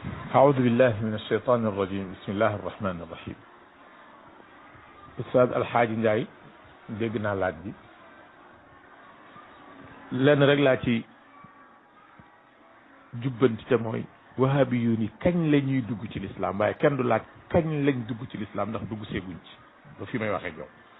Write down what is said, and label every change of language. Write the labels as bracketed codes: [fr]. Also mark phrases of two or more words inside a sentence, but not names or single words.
[ar] أعوذ بالله من الشيطان الرجيم بسم الله الرحمن الرحيم [wo] Oustaz Alxaaji Njaay dégg naa laaj bi lenn rek laa ci jubbanti te mooy wahabi yu ni kañ la ñuy dugg ci lislaam waaye kenn du laaj kañ lañ dugg ci lislaam ndax dugg seeguñ ci ba fi may waxee jow